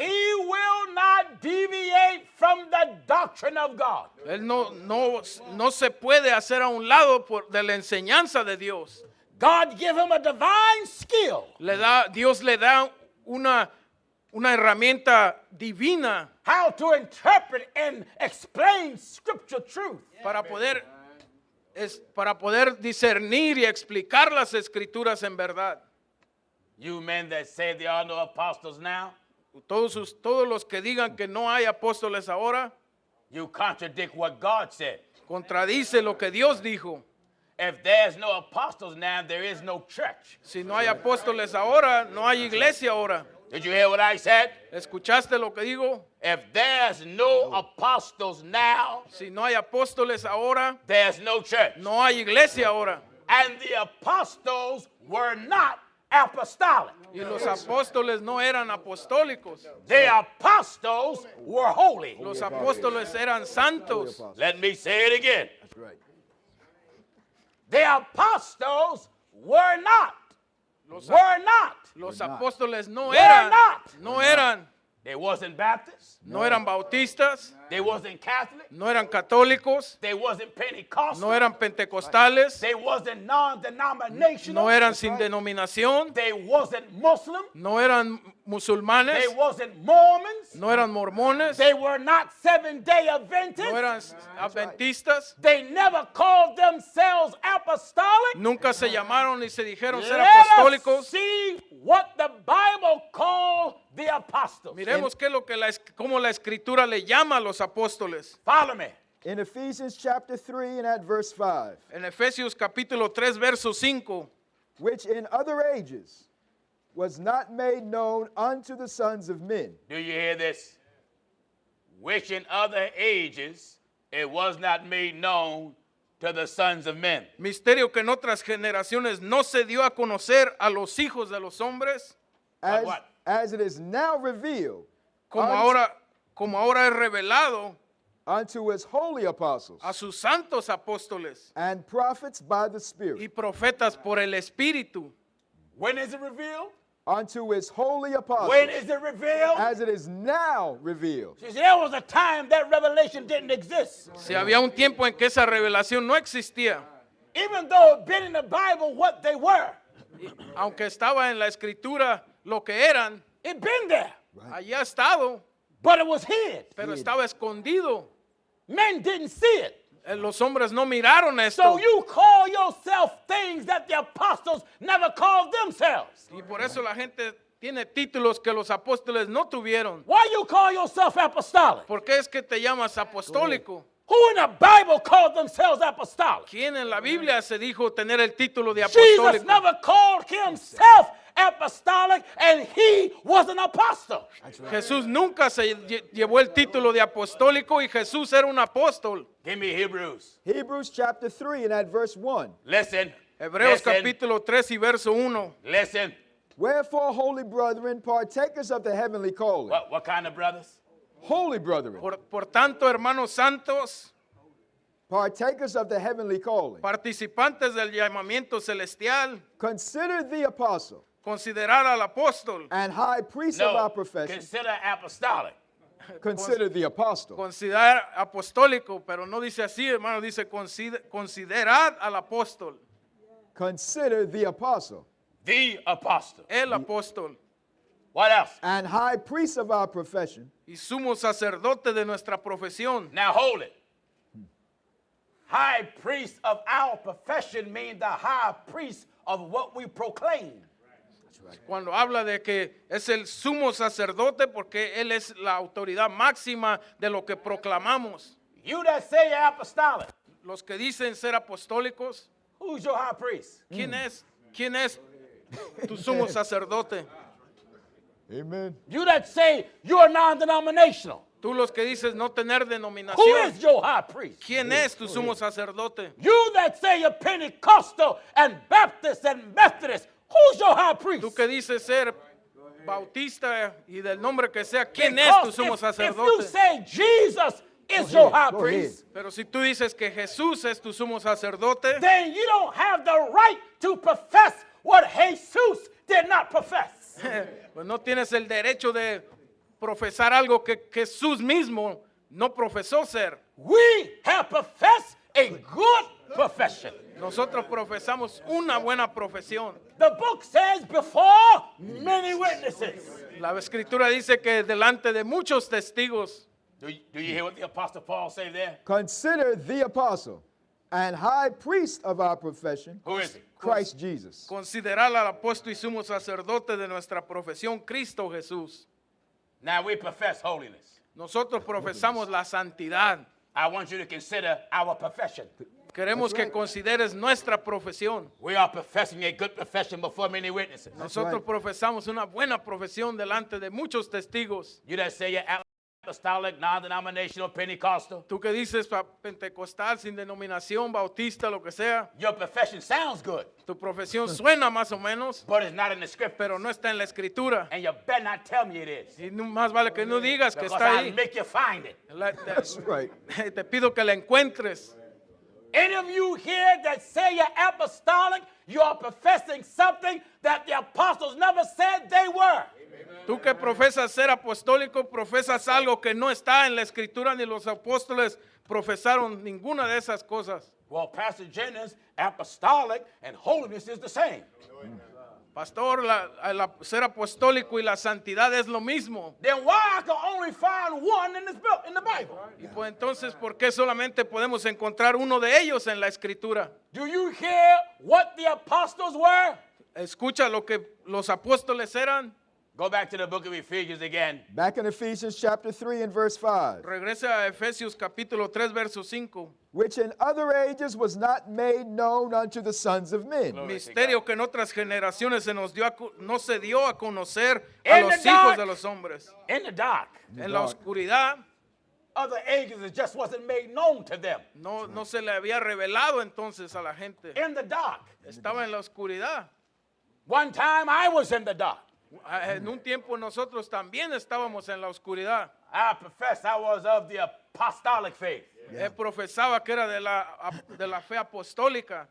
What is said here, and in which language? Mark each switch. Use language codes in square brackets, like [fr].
[en] He will not deviate from the doctrine of God. [es] Él no se puede hacer a un lado de la enseñanza de Dios. [en] God give him a divine skill [es] Dios le da una herramienta divina [en] how to interpret and explain scripture truth. [es] para poder discernir y explicar las escrituras en verdad. [en] You men that say there are no apostles now, [es] Todos los que digan que no hay apóstoles ahora, [en] you contradict what God said. [es] contradice lo que Dios dijo. [en] If there's no apostles now, there is no church. [es] Si no hay apóstoles ahora, no hay iglesia ahora. [en] Did you hear what I said? [es] ¿Escuchaste lo que digo? [en] If there's no apostles now, [es] Si no hay apóstoles ahora, [en] there's no church. [es] no hay iglesia ahora. [en] And the apostles were not apostolic. [es] Y los apóstoles no eran apostólicos. [en] The apostles were holy. [es] Los apóstoles eran santos. [en] Let me say it again. That's right. The apostles were not. [es] Los [en] Were not. [es] apóstoles no [en] Were [es] eran. [en] not. [es] No eran. [en] They wasn't Baptists. [es] No eran bautistas. [en] They wasn't Catholic. [es] No eran católicos. [en] They wasn't Pentecostal. [es] No eran pentecostales. [en] They wasn't non-denominational. [es] No eran sin denominación. [en] They wasn't Muslim. [es] No eran musulmanes. [en] They wasn't Mormons. [es] No eran mormones. [en] They were not Seventh-day Adventists. [es] No eran adventistas. [en] They never called themselves apostolic. [es] Nunca se llamaron ni se dijeron ser [en] Let us [es] apostólicos. [en] see what the Bible called the apostles. [es] Miremos qué es lo que cómo la escritura le llama a los apóstoles. [en] Follow me. In Ephesians chapter 3 and at verse 5, [es] En Efesios capítulo 3 verso 5, [en] which in other ages was not made known unto the sons of men, Do you hear this? Which in other ages it was not made known to the sons of men. [es] misterio que en otras generaciones no se dio a conocer a los hijos de los hombres, [en] as, what? as it is now revealed [es] como ahora es revelado [en] unto his holy apostles [es] a sus santos apóstoles [en] and prophets by the Spirit, [es] y profetas por el Espíritu, [en] When is it revealed? unto his holy apostles, When is it revealed? as it is now revealed. See, there was a time that revelation didn't exist. [es] si había un tiempo en que esa revelación no existía, [en] Even though it been in the Bible what they were, [es] aunque estaba en la Escritura lo que eran, [en] it been there, [es] allá ha estado, [en] but it was hid. [es] pero estaba escondido. [en] Men didn't see it. [es] Los hombres no miraron esto. [en] So you call yourself things that the apostles never called themselves. [es] Y por eso la gente tiene títulos que los apóstoles no tuvieron. [en] Why you call yourself apostolic? [es] ¿Por qué es que te llamas apostólico? [en] Who in the Bible called themselves apostolic? [es] ¿Quién en la Biblia se dijo tener el título de [en] Jesus [es] apostólico? [en] never called himself apostolic, and he was an apostle. [es] Jesús nunca se llevó el título de apostólico y Jesús era un apóstol. [en] Give me Hebrews. Hebrews chapter 3 and at verse 1. Listen. [es] Hebreos [en] listen, [es] capítulo 3 y verso 1. [en] Listen. Wherefore, holy brethren, partakers of the heavenly calling. What kind of brothers? Holy brethren, [es] Por tanto, hermanos santos, [en] partakers of the heavenly calling. [es] participantes del llamamiento celestial, [en] Consider the apostle [es] considerar al apóstol, [en] and high priest of No. our profession. Consider apostolic. Consider the apostle. [es] considerar apostólico, pero no dice así, hermano, dice considerad al apóstol, [en] Consider the apostle The apostle. [es] el apóstol, [en] What else? and high priest of our profession, [es] y sumo sacerdote de nuestra profesión. [en] Now hold it. High priest of our profession means the high priest of what we proclaim. [es] Cuando habla de que es el sumo sacerdote porque él es la autoridad máxima de lo que proclamamos. [en] You that say you're apostolic, [es] Los que dicen ser apostólicos, [en] who's your high priest? [es] ¿quién es? ¿Quién es tu sumo sacerdote? amen, [en] You that say you're non-denominational, [es] Tú los que dices no tener [en] who [es] denominación, [en] is your high priest? [es] ¿quién es tu sumo sacerdote? [en] You that say you're Pentecostal and Baptist and Methodist, who's your high priest? [es] Tú que dices ser bautista y del nombre que sea, ¿quién es tu [en] Because [es] sumo [en] if you [es] sacerdote? [en] say Jesus is your high go ahead. priest, [es] Pero si tú dices que Jesús es tu sumo sacerdote, [en] then you don't have the right to profess what Jesus did not profess. [es] pues no tienes el derecho de profesar algo que Jesús mismo no profesó ser. [en] We have professed a good profession. [es] Nosotros profesamos una buena profesión. [en] The book says before many witnesses. [es] La escritura dice que delante de muchos testigos. [en] Do you hear what the Apostle Paul say there? consider the apostle and high priest of our profession, Who is he? Christ Jesus. [es] Considerar al apóstol y sumo sacerdote de nuestra profesión, Cristo Jesús. [en] Now we profess holiness. [es] Nosotros profesamos la santidad. [en] I want you to consider our profession. [es] Queremos que consideres nuestra profesión. [en] We are professing a good profession before many witnesses. [es] Nosotros profesamos una buena profesión delante de muchos testigos. [en] You that say you're apostolic, non-denominational, Pentecostal, [es] Tú que dices pentecostal, sin denominación, bautista, lo que sea, [en] your profession sounds good, [es] tu profesión suena más o menos, [en] but it's not in the script. [es] pero no está en la escritura. [en] And you better not tell me it is. [es] Y más vale que no digas que [en] Because [es] está [en] I'll [es] ahí. [en] make you find it. That's right. [es] Te pido que la encuentres. [en] Any of you here that say you're apostolic, you are professing something that the apostles never said they were. [es] Tú que profesas ser apostólico, profesas algo que no está en la escritura ni los apóstoles profesaron ninguna de esas cosas. [en] Well, Pastor Jennings, apostolic and holiness is the same. [es] Pastor, ser apostólico y la santidad es lo mismo. [en] Then why I can only find one in this book, in the Bible? [es] Y pues entonces, ¿por qué solamente podemos encontrar uno de ellos en la escritura? [en] Do you hear what the apostles were? [es] Escucha lo que los apóstoles eran. [en] Go back to the book of Ephesians again. Back in Ephesians chapter 3 and verse 5. [es] Regresa a Efesios capítulo 3, verso 5. [en] Which in other ages was not made known unto the sons of men. [es] Misterio que en otras generaciones no se dio a conocer a [en] In [es] los [en] the [es] hijos [en] dark. [es] de los hombres. [en] In the dark. [es] En la oscuridad [en] Other ages, it just wasn't made known to them. [es] no se le había revelado entonces a la gente. [en] In the dark. [es] Estaba en la oscuridad. [en] One time I was in the dark. [es] En un tiempo nosotros también estábamos en la oscuridad. [en] I profess I was of the apostolic faith. [es] Él profesaba que era de la fe apostólica.